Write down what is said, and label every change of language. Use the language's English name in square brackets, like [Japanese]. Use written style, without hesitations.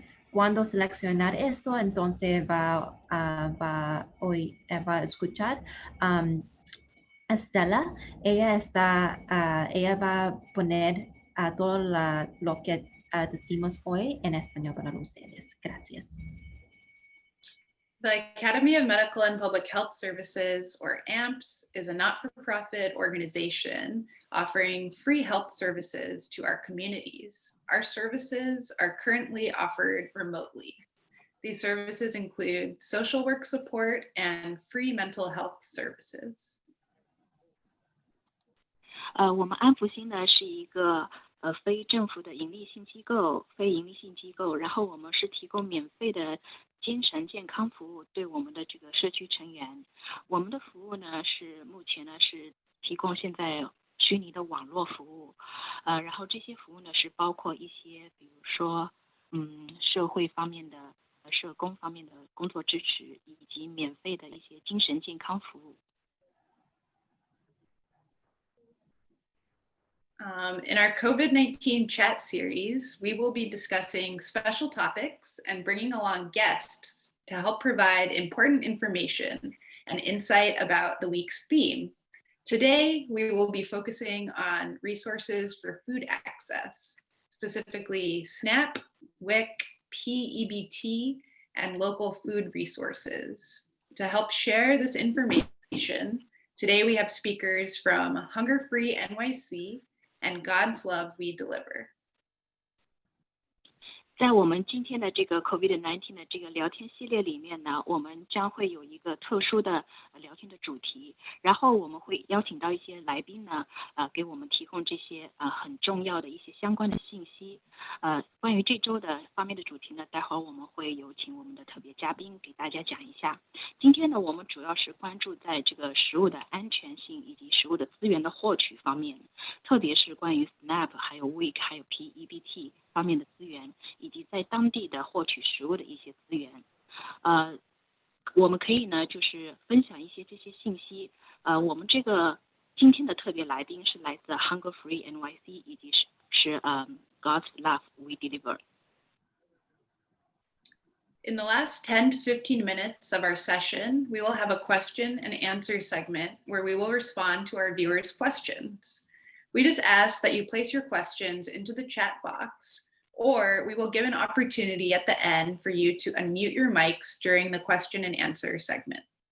[Spanish] Cuando seleccionar esto, entonces va a escuchar Estela. Ella va a poner todo lo que decimos hoy en español para ustedes. Gracias. [English] The Academy of Medical and Public Health Services, or AMPHS, is a not-for-profit organization offering free health services to our communities. Our services are currently offered remotely. These services include social work support and free mental health services. [Chinese] 我们安福新呢是一个非政府的非盈利性机构，然后我们是提供免费的精神健康服务对我们的这个社区成员。我们的服务呢是目前呢是提供现在虚拟的网络服务，然后这些服务呢是包括一些比如说社会方面的社工方面的工作支持，以及免费的一些精神健康服务。 [English] In our COVID-19 chat series, we will be discussing special topics and bringing along guests to help provide important information and insight about the week's theme. Today, we will be focusing on resources for food access, specifically SNAP, WIC, PEBT, and local food resources. To help share this information, today we have speakers from Hunger Free NYC and God's Love We Deliver. [Chinese] 在我们今天的这个 COVID-19 的这个聊天系列里面呢，我们将会有一个特殊的聊天的主题，然后我们会邀请到一些来宾呢，给我们提供这些很重要的一些相关的信息。关于这周的方面的主题呢，待会儿我们会有请我们的特别嘉宾给大家讲一下。今天呢，我们主要是关注在这个食物的安全性以及食物的资源的获取方面，特别是关于 SNAP 还有 WIC 还有 PEBT 方面的资源，以及在当地的获取食物的一些资源。我们可以呢就是分享一些这些信息。我们这个今天的特别来宾是来自 Hunger Free NYC 以及是God's Love We Deliver. [English] In the last 10 to 15 minutes of our session, we will have a question and answer segment where we will respond to our viewers' questions. We just ask that you place your questions into the chat box, or we will give an opportunity at the end for you to unmute your mics during the question and answer segment.